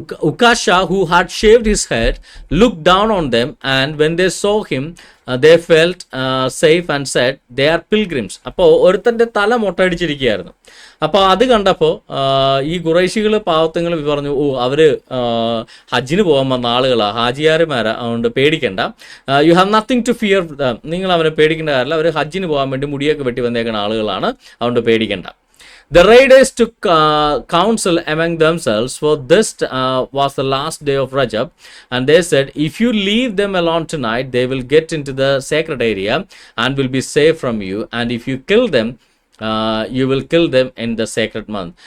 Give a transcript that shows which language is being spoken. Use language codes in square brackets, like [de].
[en] Ukasha, who had shaved his head, looked down on them, and when they saw him, they felt safe and said, they are pilgrims. [ml] അപ്പോൾ ഒരുത്തൻ്റെ തല മൊട്ടടിച്ചിരിക്കുകയായിരുന്നു. അപ്പോൾ അത് കണ്ടപ്പോൾ ഈ ഖുറൈശികൾ പാവത്തങ്ങൾ പറഞ്ഞു, അവർ ഹജ്ജിന് പോകാൻ വന്ന ആളുകളാണ്, ഹാജിയാർമാരാ, അതുകൊണ്ട് പേടിക്കണ്ട, [en] you have nothing to fear, [ml] നിങ്ങൾ അവനെ പേടിക്കേണ്ട കാര്യമില്ല, അവർ ഹജ്ജിന് പോകാൻ വേണ്ടി മുടിയൊക്കെ വെട്ടി വന്നേക്കുന്ന ആളുകളാണ്, അതുകൊണ്ട് പേടിക്കണ്ട. [en] The raiders took counsel among themselves, for this was the last day of Rajab, and they said, if you leave them alone tonight, they will get into the sacred area and will be safe from you, and if you kill them, you will kill them in the sacred month.